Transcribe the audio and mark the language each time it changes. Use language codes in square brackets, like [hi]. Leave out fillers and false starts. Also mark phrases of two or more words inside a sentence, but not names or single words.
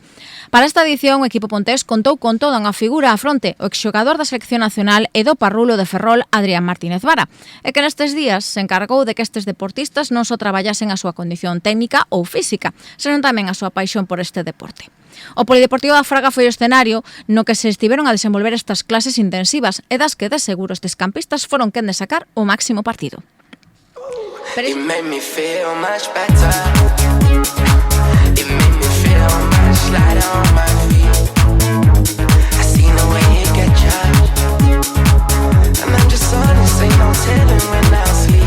[gl] Para esta edición, o equipo pontés contou con toda unha figura á fronte, o exxogador da Selección Nacional e do Parrulo de Ferrol, Adrián Martínez Vara, e que nestes días se encargou de que estes deportistas non só traballasen a súa condición técnica ou física, senón tamén a súa paixón por este deporte. O Polideportivo da Fraga foi o escenario no que se estiveron a desenvolver estas clases intensivas e das que de seguro estes campistas foron quen de sacar o máximo partido. [en] Slide on my feet. I seen the way you get judged, and I'm just honest, ain't no telling when I'll sleep.